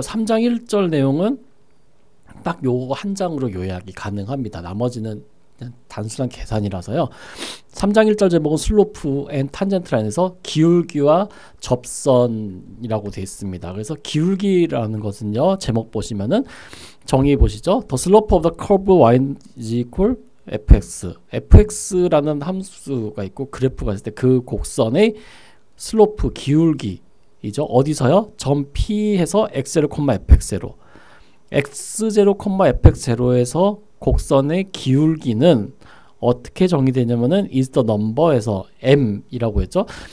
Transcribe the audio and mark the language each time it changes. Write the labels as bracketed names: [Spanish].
[Korean] 3장 1절 내용은 딱 요거 한 장으로 요약이 가능합니다. 나머지는 그냥 단순한 계산이라서요. 3장 1절 제목은 슬로프 앤 탄젠트 라인에서 기울기와 접선이라고 되어 있습니다. 그래서 기울기라는 것은요. 제목 보시면은 정의해 보시죠. [English] The slope of the curve y is equal fx. [Korean] fx라는 함수가 있고 그래프가 있을 때 그 곡선의 슬로프 기울기이죠. 어디서요? 점 P에서 x0, fx0. x0, fx0에서 곡선의 기울기는 어떻게 정의되냐면은 [English] is the number [Korean] 에서 m이라고 했죠.